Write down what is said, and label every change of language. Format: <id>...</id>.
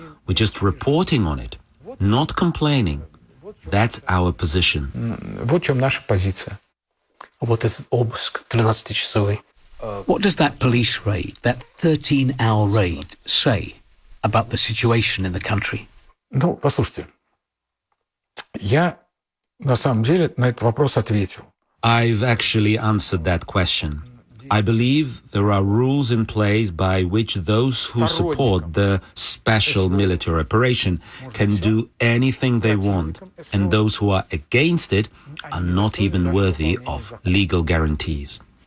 <en>We're just reporting on it. Not complaining. That's our position.</en> <ru>Вот в чём наша позиция. Вот этот обыск 13-часовый.</ru> <en>What does that police raid, that 13-hour raid, say about the situation in the country?</en> <ru>Ну, послушайте. Я на самом деле на этот вопрос ответил.</ru> <en>I've actually answered that question. I believe there are rules in place by which those who support the special military operation can do anything they want, and those who are against it are not even worthy of legal guarantees.</en>